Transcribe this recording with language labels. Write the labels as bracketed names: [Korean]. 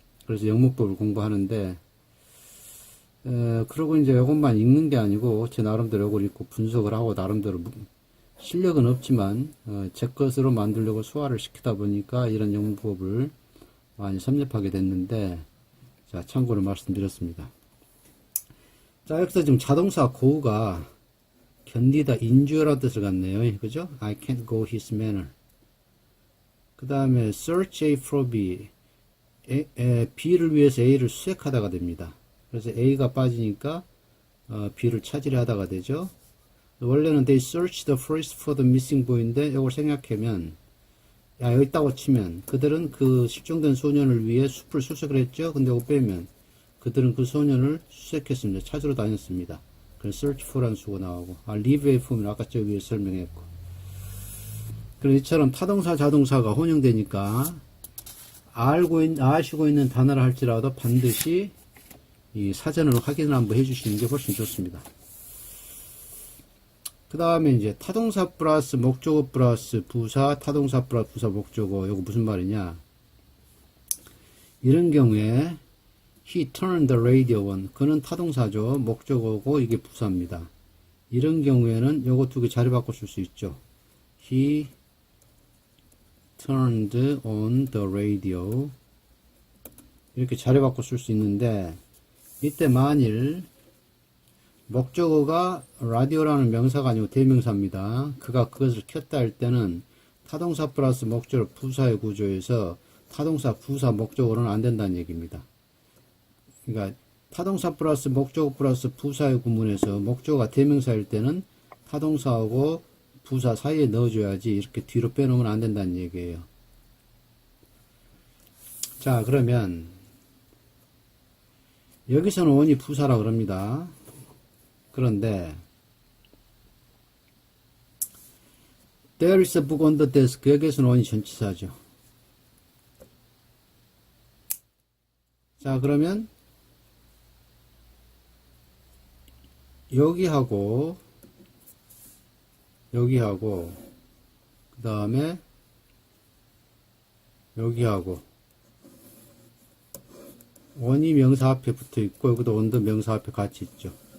[Korean] 그래서 영문법을 공부하는데, 그러고 이제 이것만 읽는 게 아니고 제 나름대로 이걸 읽고 분석을 하고 나름대로 실력은 없지만 제 것으로 만들려고 소화를 시키다 보니까 이런 영문법을 많이 섭렵하게 됐는데, 자, 참고로 말씀드렸습니다. 자, 여기서 지금 자동사 go가 견디다, 인주어라는 뜻을 갖네요. 그죠? [English] I can't go his manner. [Korean] 그 다음에 [English] search A for B. [Korean] B를 위해서 A를 수색하다가 됩니다. 그래서 A가 빠지니까 B를 찾으려 하다가 되죠. 원래는 [English] they search the forest for the missing boy인데 [Korean] 이걸 생각하면 여기 있다고 치면 그들은 그 실종된 소년을 위해 숲을 수색을 했죠. 근데 이거 빼면 그들은 그 소년을 수색했습니다. 찾으러 다녔습니다. 그래서 search for라는 수가 나오고, live F는 아까 저기 설명했고. 그래서 이처럼 타동사 자동사가 혼용되니까 아시고 있는 단어를 할지라도 반드시 이 사전으로 확인을 한번 해주시는 게 훨씬 좋습니다. 그 다음에 이제 타동사 플러스 목적어 플러스 부사, 타동사 플러스 부사 목적어. 이거 무슨 말이냐? 이런 경우에 [English] he turned the radio on. [Korean] 그는 타동사죠. 목적어고 이게 부사입니다. 이런 경우에는 요거 두 개 자리 바꿔 쓸 수 있죠. [English] He turned on the radio. [Korean] 이렇게 자리 바꿔 쓸 수 있는데, 이때 만일 목적어가 라디오라는 명사가 아니고 대명사입니다. 그가 그것을 켰다 할 때는 타동사 플러스 목적어 부사의 구조에서 타동사 부사 목적어로는 안 된다는 얘기입니다. 그러니까 타동사 플러스 목적어 플러스 부사의 구문에서 목적어가 대명사일 때는 타동사하고 부사 사이에 넣어줘야지 이렇게 뒤로 빼놓으면 안 된다는 얘기예요. 자, 그러면 여기서는 on이 부사라 그럽니다. 그런데 [English] There is a book on the desk. [Korean] 여기서는 on이 전치사죠. 자, 그러면 여기하고 그 다음에 여기하고 on이 명사 앞에 붙어 있고 여기도 on도 명사 앞에 같이 있죠.